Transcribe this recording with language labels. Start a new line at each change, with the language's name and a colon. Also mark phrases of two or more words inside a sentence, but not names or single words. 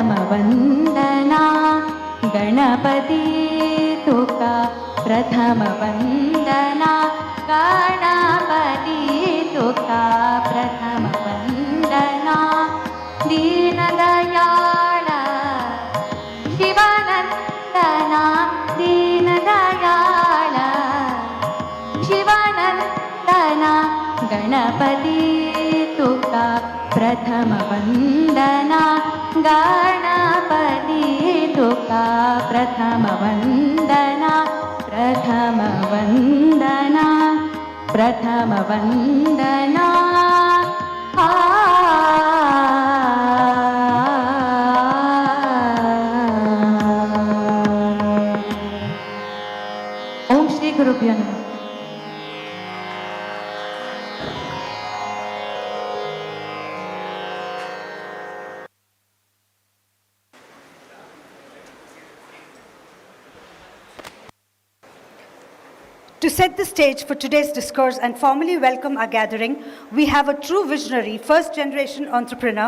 Konkani: वन्दना गणपती तुका प्रथम वन्दना गणपती तुका प्रथम वन्दना दीनदयाळ शिवानन्दना दीनदयाळ शिवानन्दना गणपती तुका प्रथम वन्दना गणपती तुका प्रथम वन्दना प्रथम वन्दना प्रथम वन्दना
Sanskrit: ओम श्री गुरुभ्यो नमः.
English: To set the stage for today's discourse and formally welcome our gathering, we have a true visionary, first-generation entrepreneur.